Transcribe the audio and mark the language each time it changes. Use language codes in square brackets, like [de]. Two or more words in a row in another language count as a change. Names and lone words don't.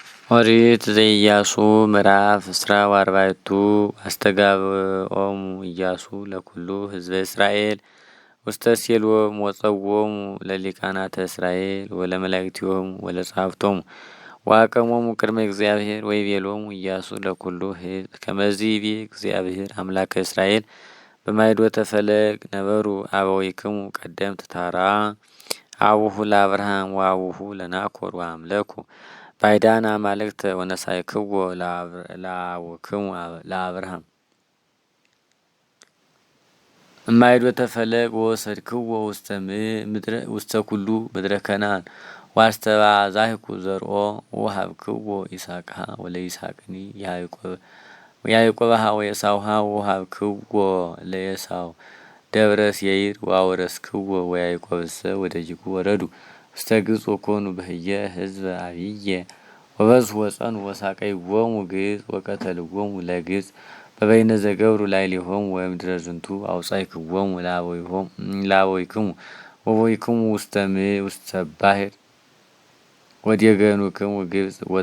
[gez] ኦሪት ዘኢያሱ ምዕራፍ 40 አስተጋብኦሙ ኢያሱ ለኩሉ ህዝበ እስራኤል ውስተ ሴሎም ወጸውዖሙ ለሊቃናተ እስራኤል ወለመላእክቲሆሙ ወለጸሐፍቶሙ ወአቀሞሙ ቅድመ እግዚአብሔር ወይቤሎሙ ኢያሱ ለኩሉ ህዝብ ከመዝ ይቤ እግዚአብሔር አምላከ እስራኤል በማይዶተ ፈለግ ነበሩ አበዊክሙ ቀደምት ታራ አቡሁ ለአብርሃም ወአቡሁ ለናኮር ወአምለኩ ባይዳን አማልክተ ወነሳይክዎ ለአቡክሙ ለአብርሃም እማይዶተ ፈለግ ወሰድክዎ ውስተ ኩሉ ምድረ ከነዓን ዋስተባዛህኩ ዘርኦ ወሀብክዎ ይስሐቅሃ ወለይስሐቅኒ ያዕቆብሃ ወኤሳውሃ ወሀብክዎ ለኤሳው ደብረ ሴይር ወአውረስክዎ ወያዕቆብሰ ወደጅጉ ወረዱ ውስተ ግብጽ ወኮኑ በህየ ህዝበ አብየ ወበዝሑ ወጸኑ ወሳቀይዎሙ ግብጽ ወቀተልዎሙ ለግብጽ በበይነ ዘገብሩ ላዕሌሆሙ ወእምድረ ዝንቱ አውጻእክዎሙ ለአበዊክሙ ወቦይክሙ ውስተ ባሕር ወዴገኑክሙ ግብጽ